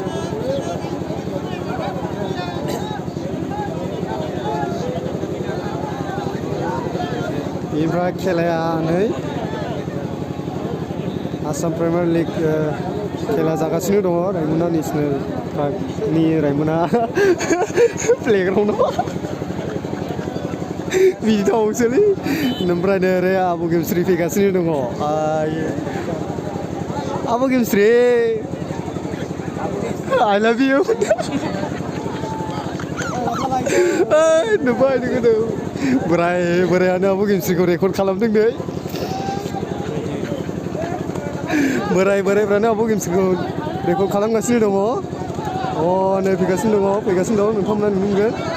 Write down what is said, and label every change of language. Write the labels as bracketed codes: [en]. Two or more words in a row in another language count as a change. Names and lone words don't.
[brx] बेनिफ्राय खेलाया नै आसाम प्रिमियार लिग खेला जागासिनो दङ रायमना नेशनेल पार्कनि रायमना प्लेग्राउन्डआव बिदि थावसोलै ओमफ्राय ओरै आब' गेमस्रि फैगासिनो दङ आब' गेमस्रि [en] I love you [brx] नुबाय नोङो बोरायानो आब' गेमस्रिखौ रेकर्ड खालामदों नै बोरायफ्रानो आब' गेमस्रिखौ रेकर्ड खालामगासिनो दङ नै फैगासिनो दं नोंथांमोना नुनो मोनगोन